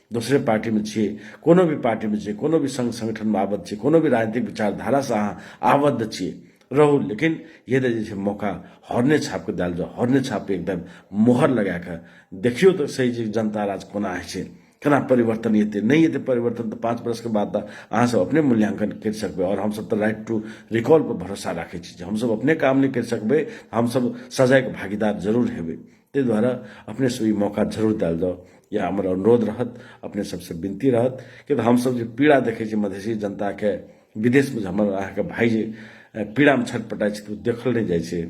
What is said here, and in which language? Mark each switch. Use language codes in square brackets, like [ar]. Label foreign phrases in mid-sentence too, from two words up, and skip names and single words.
[mai] दूसरे पार्टी में छियै, कोनो भी पार्टी में छियै, कोनो भी संघ संगठन में आबद्ध छियै, कोनो भी राजनीतिक विचारधारा से अहाँ आबद्ध छियै, रहू। लेकिन ये जे छै मौका हॉर्ने छाप के दिल जाओ, हॉर्ने छाप पे एकदम मोहर लगा के देखियो तो सही जे जनता राज कोना होइ छै, केना परिवर्तन हेतै। नहीं हेतै परिवर्तन तो 5 बरस के बाद अहाँ सब अपने मूल्यांकन कर सकबै। और हम सब तो [en] right to recall [mai] पर भरोसा राखै छी, हम सब अपने काम नहीं कर सकबै, हम सब सजाए के भागीदार जरूर हेबै। ताहि दुआरे अपने सब ई मौका जरूर दिल जाओ, या हमर अनुरोध रहत, अपने सबसे विनती रहत कि हम सब जे पीड़ा देखै छी मधेसी जनता के, विदेश में हमर अहाँके भाई जे पीड़ा में छटपटाइ छै, देखल नहीं जाइ छै।